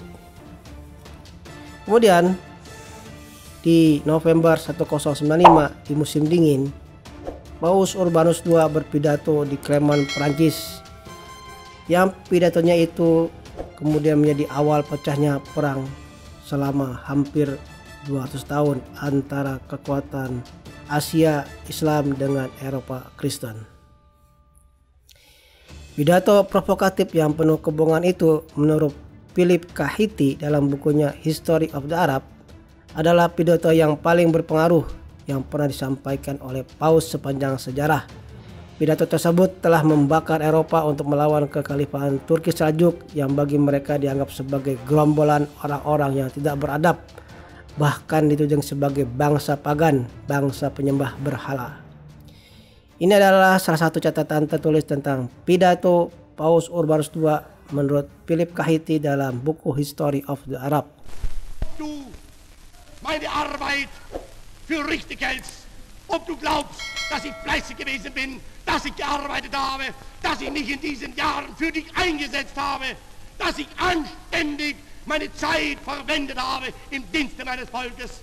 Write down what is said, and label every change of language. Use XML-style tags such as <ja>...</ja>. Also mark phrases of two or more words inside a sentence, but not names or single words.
<id>Kemudian di November 1095 di musim dingin, Paus Urbanus II berpidato di Clermont, Prancis, yang pidatonya itu kemudian menjadi awal pecahnya perang selama hampir 200 tahun antara kekuatan Asia Islam dengan Eropa Kristen. Pidato provokatif yang penuh kebohongan itu menurut Philip Kahiti dalam bukunya History of the Arab adalah pidato yang paling berpengaruh yang pernah disampaikan oleh Paus sepanjang sejarah. Pidato tersebut telah membakar Eropa untuk melawan kekhalifahan Turki Seljuk yang bagi mereka dianggap sebagai gerombolan orang-orang yang tidak beradab, bahkan dituding sebagai bangsa pagan, bangsa penyembah berhala. Ini adalah salah satu catatan tertulis tentang pidato Paus Urbanus II menurut Philip Kahiti dalam buku History of the Arab.</id> <de>Du meine Arbeit für richtig hältst, ob du glaubst, dass ich fleißig gewesen bin, dass ich gearbeitet habe, dass ich mich in diesen Jahren für dich eingesetzt habe, dass ich anständig meine Zeit verwendet habe im Dienste meines Volkes.</de>